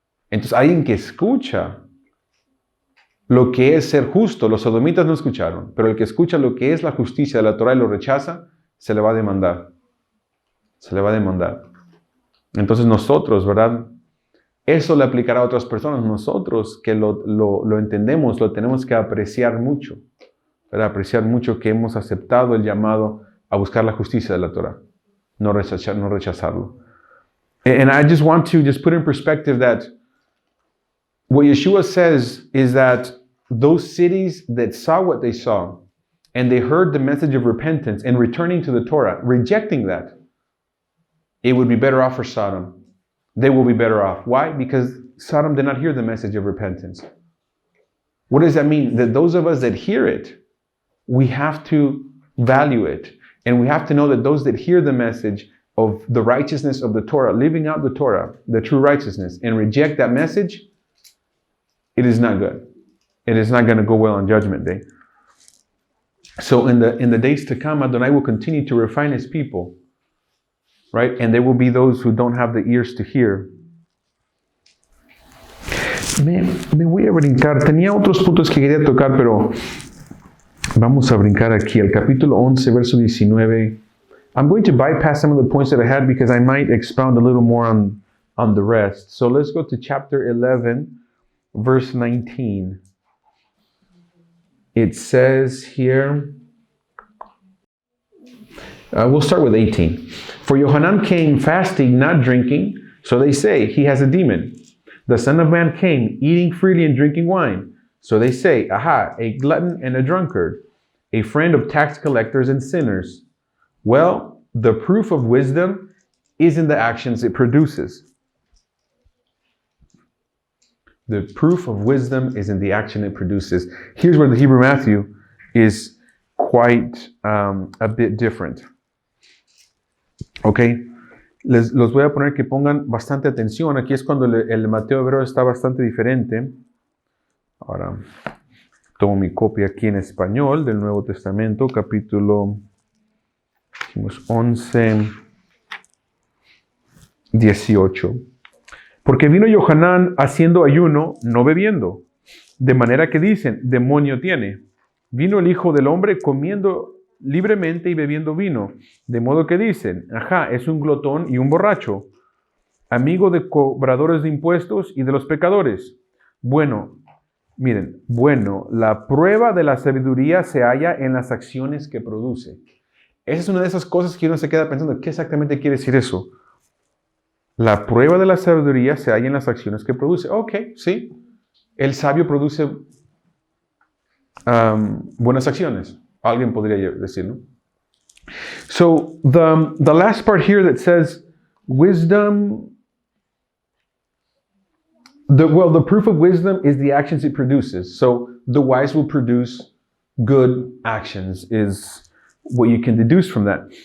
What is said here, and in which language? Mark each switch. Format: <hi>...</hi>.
<es>Entonces, alguien que escucha lo que es ser justo, los sodomitas no escucharon, pero el que escucha lo que es la justicia de la Torá y lo rechaza, se le va a demandar. Se le va a demandar. Entonces nosotros, ¿verdad? Eso le aplicará a otras personas. Nosotros que lo entendemos, lo tenemos que apreciar mucho. ¿Verdad? Apreciar mucho que hemos aceptado el llamado a buscar la justicia de la Torá. No rechazarlo.</es> <en>And I just want to put in perspective that what Yeshua says is that those cities that saw what they saw and they heard the message of repentance and returning to the Torah, rejecting that, it would be better off for Sodom. They will be better off. Why? Because Sodom did not hear the message of repentance. What does that mean? That those of us that hear it, we have to value it. And we have to know that those that hear the message of the righteousness of the Torah, living out the Torah, the true righteousness, and reject that message, it is not good. It is not going to go well on Judgment Day. So in the days to come, Adonai will continue to refine his people. Right? And there will be those who don't have the ears to hear.</en> <es>Me voy a brincar. Tenía otros puntos que quería tocar, pero vamos a brincar aquí. El capítulo 11, verso 19.</es> <en>I'm going to bypass some of the points that I had because I might expound a little more on the rest. So let's go to chapter 11, verse 19. It says here, we'll start with 18. For Yohanan came fasting, not drinking, so they say, he has a demon. The Son of Man came eating freely and drinking wine. So they say, aha, a glutton and a drunkard, a friend of tax collectors and sinners. Well, the proof of wisdom is in the actions it produces. The proof of wisdom is in the action it produces. Here's where the Hebrew Matthew is quite a bit different.</en> <es>Ok, los voy a poner que pongan bastante atención. Aquí es cuando el Mateo hebreo está bastante diferente. Ahora, tomo mi copia aquí en español del Nuevo Testamento, capítulo 11, 18. Porque vino Yohanan haciendo ayuno, no bebiendo. De manera que dicen, demonio tiene. Vino el Hijo del Hombre comiendo libremente y bebiendo vino, de modo que dicen, ajá, es un glotón y un borracho, amigo de cobradores de impuestos y de los pecadores. Bueno, miren, la prueba de la sabiduría se halla en las acciones que produce. Esa es una de esas cosas que uno se queda pensando, ¿qué exactamente quiere decir eso? La prueba de la sabiduría se halla en las acciones que produce. Ok, sí, el sabio produce buenas acciones. Alguien podría decir, ¿no?</es> <en>So the last part here that says wisdom The proof of wisdom is the actions it produces. So the wise will produce good actions, is what you can deduce from that.</en>